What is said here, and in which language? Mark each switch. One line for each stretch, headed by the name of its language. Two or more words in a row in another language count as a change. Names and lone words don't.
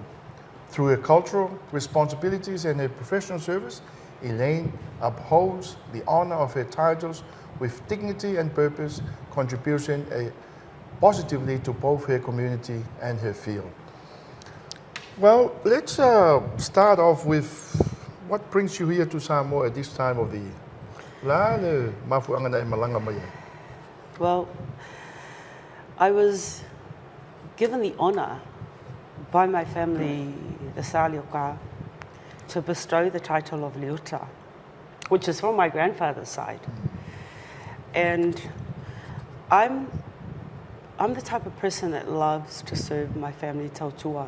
English: Through her cultural responsibilities and her professional service, Elaine upholds the honor of her titles with dignity and purpose, contributing positively to both her community and her field. Well, let's start off with what brings you here to Samoa at this time of the year.
Samoan: La le mafuanga na malanga mai.
English: Well, I was given the honor by my family, the Salioka, to bestow the title of Leota, which is from my grandfather's side. And I'm the type of person that loves to serve my family tautua.